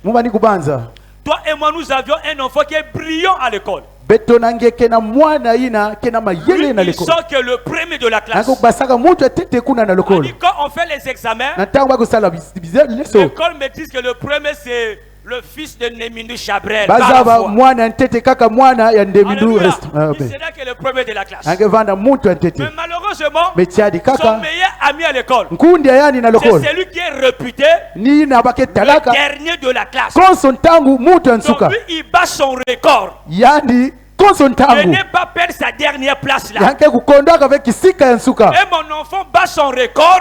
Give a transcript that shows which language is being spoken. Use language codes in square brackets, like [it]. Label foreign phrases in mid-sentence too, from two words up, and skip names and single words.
[fr] Toi et moi, nous avions un enfant qui est brillant à l'école. Il sort que le premier de la classe. Quand on fait les examens, l'école me dit que le premier c'est le fils de Nemindu Chabrel. [ln] Bazaba mwana ntete kaka mwana ya Nemindu rest. [fr] Il serait que le premier de la classe. [ln] Angevanda muntu ntete. [fr] Mais malheureusement, son meilleur ami à l'école, c'est celui qui est réputé le dernier de la classe. Donc lui, il bat son record. Il n'est pas perdre sa dernière place là. Et mon enfant bat son record.